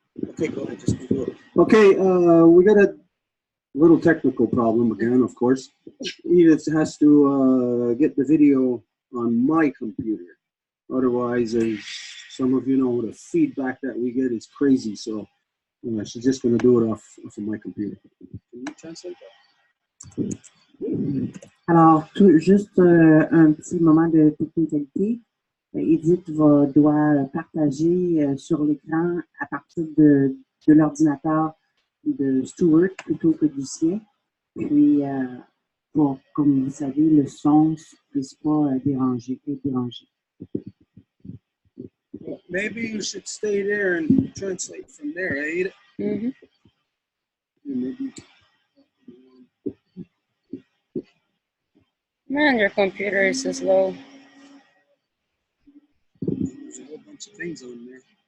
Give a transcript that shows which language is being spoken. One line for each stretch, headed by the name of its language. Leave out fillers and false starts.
English: Okay, go ahead, just do it. Okay, we got a little technical problem again, of course. Edith has to get the video on my computer. Otherwise, as some of you know, the feedback that we get is crazy. So she's just going to do it off of my computer. Can you translate that?
French: Alors, juste un petit moment de technicalité. Edith doit partager sur l'écran à partir de l'ordinateur de Stuart plutôt que du sien. Puis, comme vous savez, le son ne puisse pas déranger.
English: Maybe you should stay there and translate from there, eh? Mm-hmm. Maybe. Man, your computer is so slow. There's a whole bunch of things on there.